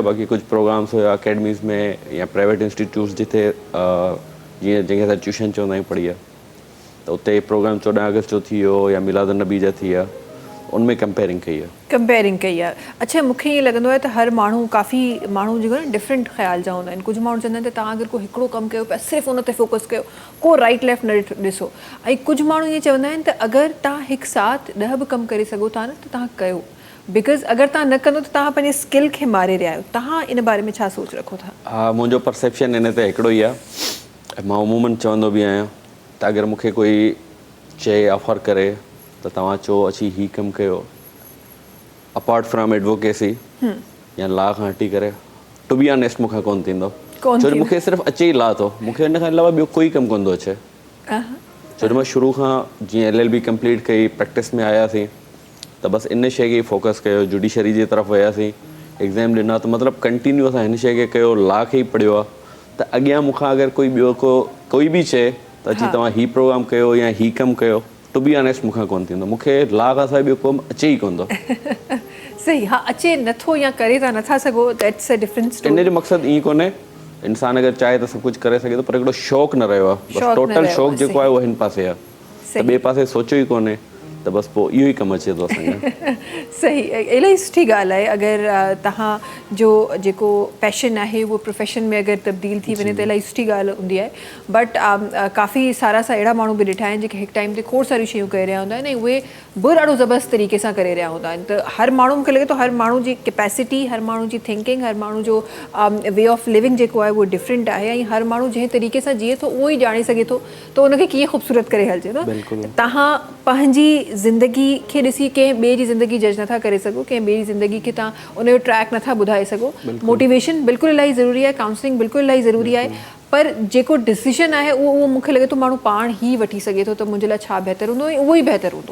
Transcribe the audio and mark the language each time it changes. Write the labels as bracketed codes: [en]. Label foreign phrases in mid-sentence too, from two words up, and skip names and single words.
[sd] बाक़ी कुझु प्रोग्राम्स हुया अकेडमीज़ में या प्राइवेट इंस्टीट्यूट्स जिथे जीअं जंहिंखे असां ट्यूशन चवंदा आहियूं पढ़ी आहे, त उते प्रोग्राम 14 अगस्त जो थी वियो या मिलाद नबी जा थी विया, उनमें कंपेयरिंग कई आहे। अच्छा, मूंखे ईअं लॻंदो आहे त हर माण्हू, काफ़ी माण्हू जेको आहे डिफरेंट ख़्याल जा हूंदा आहिनि। कुझु माण्हू चवंदा आहिनि त तव्हां अगरि को हिकिड़ो कमु कयो पिया, सिर्फ़ु उन ते फोकस कयो, को राइट लेफ्ट न ॾिसो। ऐं कुझु माण्हू ईअं चवंदा आहिनि त अगरि तव्हां हिकु साथ 10 बि कमु करे सघो था न त तव्हां कयो, बिकॉज़ अगरि तव्हां न कंदो त तव्हां पंहिंजे स्किल खे मारे रहिया आहियो। तव्हां इन बारे में छा सोच रखो था? हा, मुंहिंजो परसेप्शन इन ते हिकिड़ो ई आहे। मां उमूमन चवंदो बि आहियां त अगरि मूंखे कोई चए ऑफर करे त तव्हां चओ अची हीउ कमु कयो, [en] apart from advocacy [sd] या लॉ खां हटी करे, [en] to be honest [sd] मूंखां कोन थींदो। छो जो मूंखे सिर्फ़ु अचे ई लॉ थो, मूंखे हिन खां अलावा ॿियो कोई कमु कोन थो अचे। छो जो मां शुरू खां जीअं LLB कंप्लीट कई, प्रैक्टिस में आयासीं त बसि इन शइ खे फोकस कयो, जुडिशरी जे तरफ़ वियासीं, एग्ज़ाम ॾिना, त मतिलबु कंटिन्यू असां हिन शइ खे कयो, लॉ खे ई पढ़ियो आहे त अॻियां मूंखां अगरि कोई ॿियो कोई बि चए त अची तव्हां हीउ प्रोग्राम कयो या हीउ कमु कयो, [en] to be honest [sd] मूंखां कोन्ह थींदो, मूंखे लॉ खां सवाइ ॿियो कमु अचे ई कोन थो। सही, हा, अचे नथो या करे था नथा सघो, [en] that's a different story. [sd] इन जो मक़सदु ईअं कोन्हे, इंसान अगरि चाहे त सभु कुझु करे सघे थो, पर हिकिड़ो शौक़ु न रहियो आहे, बसि टोटल शौक़ु जेको आहे उहो हिन पासे आहे, त ॿिए पासे सोचियो ई कोन्हे, त बसि पोइ इहो ई कमु अचे थो असांखे। सही, इलाही सुठी ॻाल्हि आहे। अगरि तव्हां जो जेको पैशन आहे उहो प्रोफेशन में अगरि तब्दील थी वञे त इलाही सुठी ॻाल्हि हूंदी आहे। बट काफ़ी सारा अहिड़ा माण्हू बि ॾिठा आहिनि जेके हिकु टाइम ते खोड़ सारियूं शयूं करे रहिया हूंदा आहिनि ऐं उहे बि ॾाढो ज़बरदस्त तरीक़े सां करे रहिया हूंदा आहिनि। त हर माण्हू, मूंखे लॻे थो हर माण्हू जी कैपेसिटी, हर माण्हू जी थिंकिंग, हर माण्हू जो [en] way of living [sd] जेको आहे उहो डिफरेंट आहे ऐं हर माण्हू जंहिं तरीक़े सां जीए थो उहो ई ॼाणे सघे थो त उनखे कीअं ख़ूबसूरत करे हलिजे थो। तव्हां पंहिंजी ज़िंदगी खे ॾिसी कंहिं ॿिए जी ज़िंदगी जज नथा करे सघो, कंहिं ॿिए जी ज़िंदगी खे तव्हां उनजो ट्रैक नथा ॿुधाए सघो। मोटिवेशन बिल्कुलु इलाही ज़रूरी आहे, काउंसलिंग बिल्कुलु इलाही ज़रूरी आहे, पर जेको डिसीजन आहे उहो मूंखे लॻे थो माण्हू पाण ई वठी सघे थो त मुंहिंजे लाइ छा बहितरु हूंदो ऐं उहो ई बहितरु हूंदो।